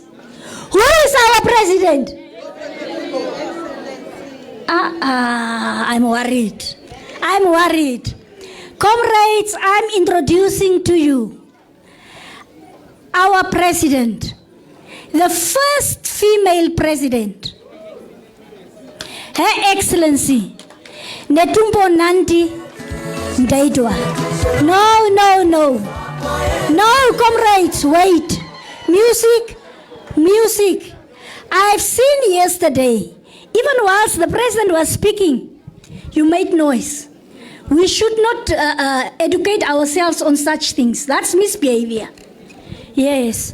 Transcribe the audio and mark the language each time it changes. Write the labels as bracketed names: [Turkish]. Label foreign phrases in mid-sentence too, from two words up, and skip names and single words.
[English] Who is our president? I'm worried. I'm worried. Comrades, I'm introducing to you our president, the first female president, Her Excellency Netumbo Nandi Ndaitwah. No, no, no. No, comrades, wait. Music. I've seen yesterday, even whilst the president was speaking, you made noise. We should not educate ourselves on such things. That's misbehavior. Yes.